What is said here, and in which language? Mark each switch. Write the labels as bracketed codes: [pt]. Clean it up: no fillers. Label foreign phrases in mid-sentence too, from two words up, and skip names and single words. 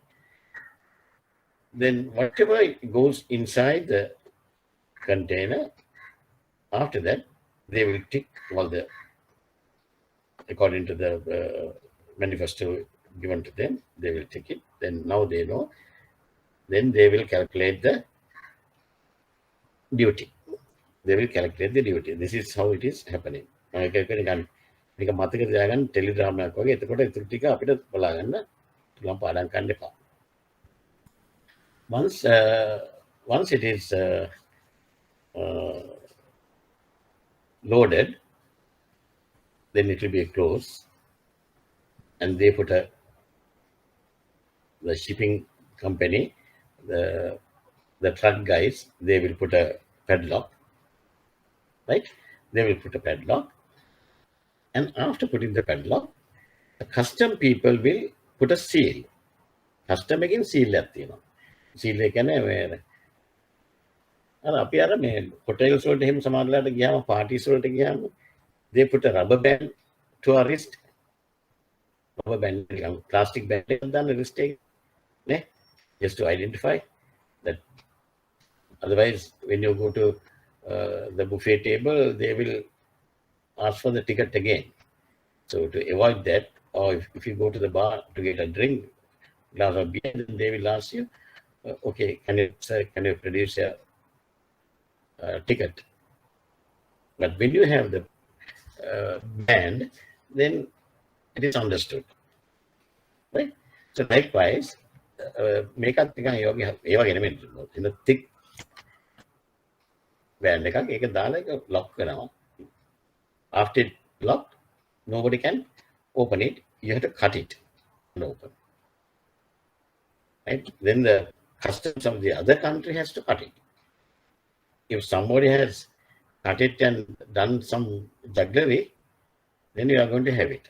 [en] Then whatever goes inside the container, after that they will tick all the according to the manifesto given to them. They will tick it. Then now they know. Then they will calculate the duty. They will calculate the duty. This is how it is happening. [si] මේක මතක තියාගන්න ටෙලිග්‍රෑම් එකක් වගේ. එතකොට ඒ ටික අපිට බලා ගන්න පුළුවන් පාඩම් ගන්න එපා. [en] Once it is loaded, then it will be closed, and they put the shipping company, the truck guys, they will put a padlock, right? They will put a padlock, and after putting the padlock, the custom people will put a seal. Custom again seal [si] එකක් තියෙනවා. seal එක කියන්නේ අපි අර මේ hotels වලට එහෙම සමහරලාට ගියාම parties වලට ගියාම [en] they put a rubber band to our wrist. Rubber band, plastic band on the wrist, just to identify that. Otherwise, when you go to the buffet table, they will ask for the ticket again. So to avoid that, or if you go to the bar to get a drink, glass of beer, then they will ask you, okay, can you produce a ticket? But when you have the band, then it is understood, right? So likewise, [si] මේකත් නිකන් ඒ වගේ නෙමෙයි. [en] in a thick band [si] එකක් ඒක දාලා ඒක lock කරනවා. [en] After it locked, nobody can open it. You have to cut it and open, right? Then the customs of the other country has to cut it. If somebody has cut it and done some jugglery, then you are going to have it.